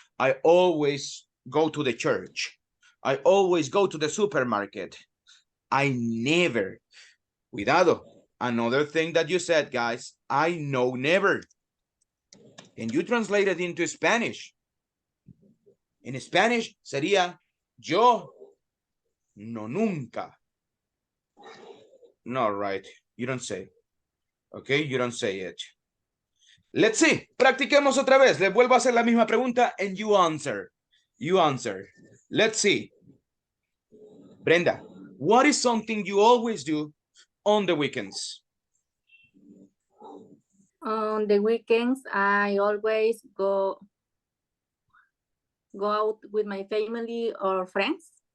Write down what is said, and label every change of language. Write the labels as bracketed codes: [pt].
[en] I always go to the church. I always go to the supermarket. I never. Cuidado. Another thing that you said, guys, I know never. Can you translate it into Spanish? [es] En Spanish sería yo no nunca. [en] No, right. You don't say. Okay, you don't say it. Let's see. [es] Practiquemos otra vez. Les vuelvo a hacer la misma pregunta [en] and you answer. You answer. Let's see. Brenda, what is something you always do on the weekends? On the weekends, I always go out with my family or friends.